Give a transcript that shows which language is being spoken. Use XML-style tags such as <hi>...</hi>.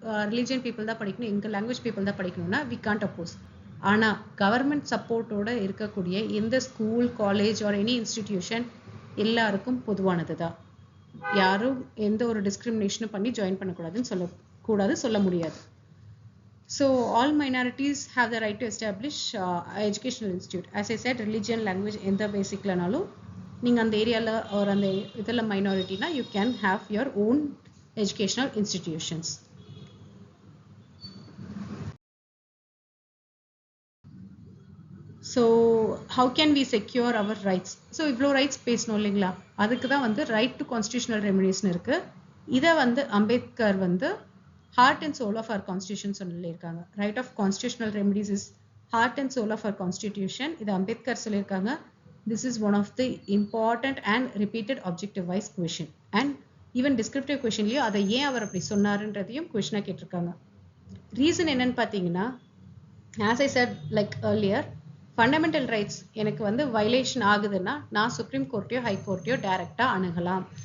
<ta>Religion people தான் படிக்கணும், எங்கள் லாங்குவேஜ் பீப்புள் தான் படிக்கணும்னா</ta> <en>We can't oppose.</en> <ta>ஆனால் கவர்மெண்ட் சப்போர்ட்டோட இருக்கக்கூடிய எந்த school, college or any institution எல்லாருக்கும் பொதுவானது தான். யாரும் எந்த ஒரு டிஸ்கிரிமினேஷனும் பண்ணி ஜாயின் பண்ணக்கூடாதுன்னு சொல்ல முடியாது.</ta> <en>So all minorities have the right to establish educational institute. As I said,</en> <ta>religion, language, எந்த பேசிக்லனாலும் நீங்கள் அந்த ஏரியாவில் ஒரு அந்த இதில் மைனாரிட்டினா</ta> <en>you can have your own educational institutions. So how can we secure our rights?</en> <ta>So இவ்வளோ ரைட்ஸ் பேசணும் இல்லைங்களா, அதுக்கு தான் வந்து ரைட் டு கான்ஸ்டியூஷனல் ரெமிடிஸ்னு இருக்குது. இதை வந்து அம்பேத்கர் வந்து</ta> <en>heart and soul of our constitution</en> <ta>சொல்லியிருக்காங்க.</ta> <en>Right of constitutional remedies is heart and soul of our constitution.</en> <ta>இது அம்பேத்கர் சொல்லியிருக்காங்க.</ta> <en>this is one of the important and repeated objective wise question and even descriptive கொஷின்லையும்</en> <ta>அதை ஏன் அவர் அப்படி சொன்னாருன்றதையும் கொஷினாக கேட்டிருக்காங்க. Reason என்னன்னு பார்த்தீங்கன்னா,</ta> <en>as I said like earlier,</en> <ta>fundamental rights எனக்கு வந்து வயலேஷன் ஆகுதுன்னா நான் சுப்ரீம் கோர்ட்டையோ ஹை கோர்ட்டையோ டைரெக்டாக அணுகலாம்.</ta>